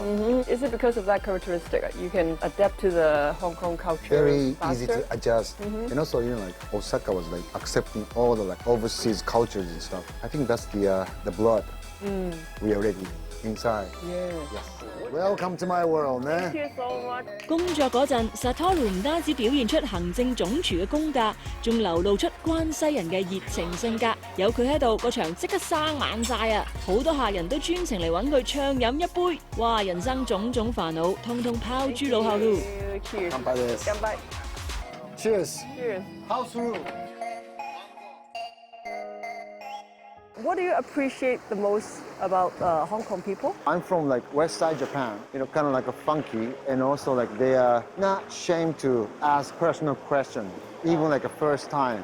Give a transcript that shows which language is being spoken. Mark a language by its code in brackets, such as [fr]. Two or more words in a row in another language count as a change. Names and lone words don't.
[en] Is it because of that characteristic you can adapt to the Hong Kong culture Very faster? easy to adjust. And also, you know, like Osaka was like accepting all the like overseas cultures and stuff. I think that's the blood we already inside. Yeah. Yes. Welcome to my world, Thank man. you so much. [yue] 工作嗰陣，Satoru 唔單止表現出行政總廚嘅功架，仲流露出關西人嘅熱情性格。有佢喺度，個場即刻生猛晒啊！好多客人都專程嚟揾佢暢飲一杯。哇！人生種種煩惱，通通拋諸腦後咯。 [en] Cheers. [ja] 乾杯です。乾杯。 [en] Cheers. Cheers. House rule. What do you appreciate the most about Hong Kong people? I'm from like West Side Japan, you know, kind of like a funky, and also like they are not ashamed to ask personal questions, even like a first time.